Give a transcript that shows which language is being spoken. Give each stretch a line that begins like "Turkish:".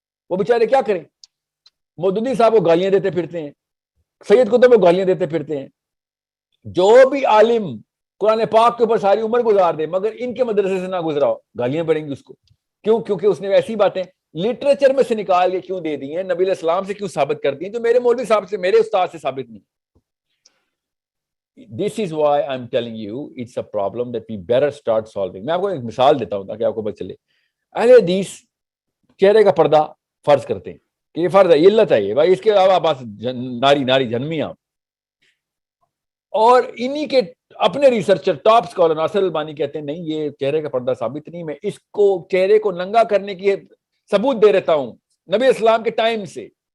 Urdu: وہ بیچارے کیا کریں؟ مودودی صاحب کو گالیاں دیتے پھرتے ہیں، سید قطب کو گالیاں دیتے پھرتے ہیں. جو بھی عالم قرآن پاک کے اوپر ساری عمر گزار دے مگر ان کے مدرسے سے نہ گزرا ہو، گالیاں پڑیں گی اس کو. کیوں؟ کیونکہ اس نے ایسی باتیں، لٹریچر میں سے نکال کے کیوں دے دی ہیں, نبی علیہ السلام سے کیوں ثابت کر دی ہیں, جو میرے مولوی صاحب سے, میرے استاد سے ثابت نہیں.
English: This is why I'm telling you it's a problem that we better start solving.
Urdu: میں آپ کو ایک مثال دیتا ہوں تاکہ آپ کو پتہ چلے. اہل حدیث چہرے کا پردہ فرض کرتے ہیں کہ یہ فرض ہے, یہ علت ہے, یہ بھائی اس کے علاوہ بس ناری جنمی آپ, اور انہی کے اپنے ریسرچر ٹاپ اسکالر ناصر البانی کہتے ہیں نہیں یہ چہرے کا پردہ ثابت نہیں, میں اس کو چہرے کو ننگا کرنے کی ثبوت دے رہتا ہوں نبی اسلام کے ٹائم سے.